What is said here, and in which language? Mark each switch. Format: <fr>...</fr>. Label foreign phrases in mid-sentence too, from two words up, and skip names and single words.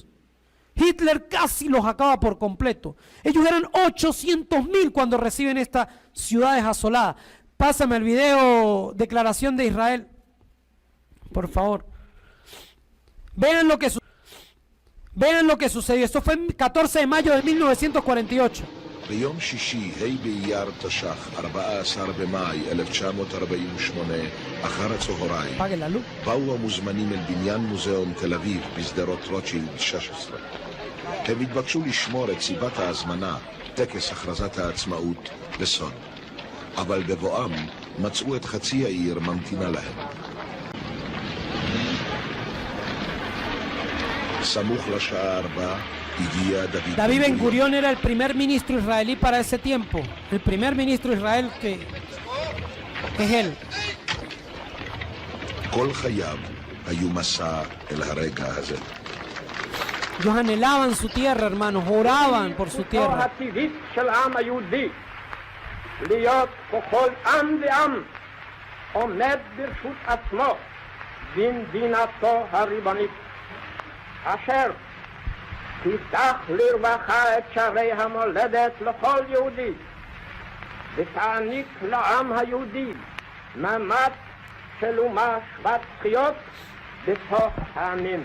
<es>Hitler casi los acaba por completo. Ellos eran 800.000 cuando reciben estas ciudades asoladas. Pásame el video, declaración de Israel, por favor. Vean lo que sucedió. Esto fue el 14 de mayo de 1948.</es> <he>ביום שישי, ה' באייר תש"ח, 14 במאי 1948, אחר הצהריים, באו המוזמנים אל בניין מוזיאון תל אביב בשדרות רוטשילד 16. הם התבקשו לשמור את סיבת ההזמנה, טקס הכרזת העצמאות, בסוד. אבל בבואם מצאו את חצי העיר ממתינה להם. סמוך לשעה 4,</he> <es>David Ben Gurión era el primer ministro israelí para ese tiempo. El primer ministro de Israel que es él. Ellos anhelaban su tierra, hermanos, oraban por su tierra.</es> <he>תפתח לרווחה את שערי המולדת לכל יהודי ותעניק לעם היהודי מעמד של אומה שוות זכויות בתוך העמים.</he>